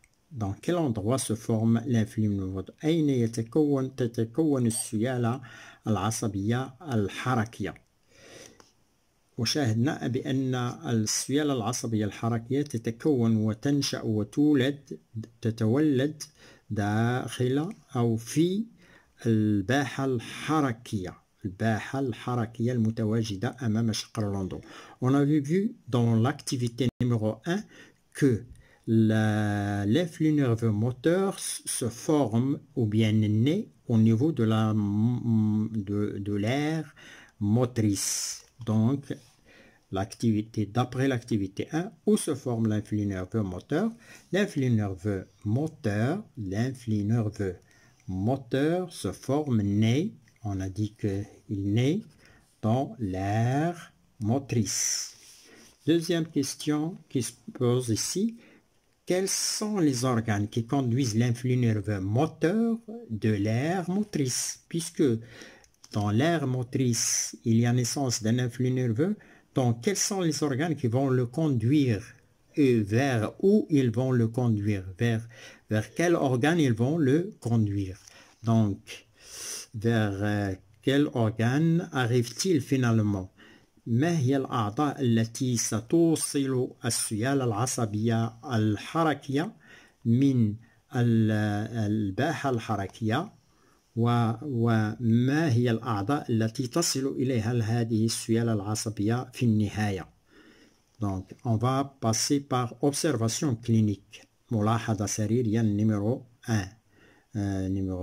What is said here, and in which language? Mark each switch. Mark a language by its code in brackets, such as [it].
[fr] Dans quel endroit se forme l'influx nerveux? [ar] أين تتكون السيالة العصبية الحركية. وشاهدنا بأن السيالة العصبية الحركية تتكون وتنشأ تتولد داخل أو في الباحة الحركية المتواجدة أمام شقر لاندو. [fr] On avait vu dans l'activité numéro 1 que l'influx nerveux moteur se forme ou bien naît au niveau de l'aire motrice. Donc, d'après l'activité 1, où se forme l'influx nerveux moteur? L'influx nerveux moteur se forme, naît, on a dit qu'il naît dans l'aire motrice. Deuxième question qui se pose ici, quels sont les organes qui conduisent l'influx nerveux moteur de l'aire motrice? Puisque dans l'aire motrice, il y a naissance d'un influx nerveux, donc quels sont les organes qui vont le conduire et vers où ils vont le conduire? Vers quel organe ils vont le conduire? Donc, vers quel organe arrive-t-il finalement? [ar] ما هي الأعضاء التي ستوصل السيالة العصبية الحركية من الباحة الحركية وما هي الأعضاء التي تصل إليها هذه السيالة العصبية في النهاية. [fr] Donc, on va passer par observation clinique. [ar] ملاحظة سريرية numéro 1.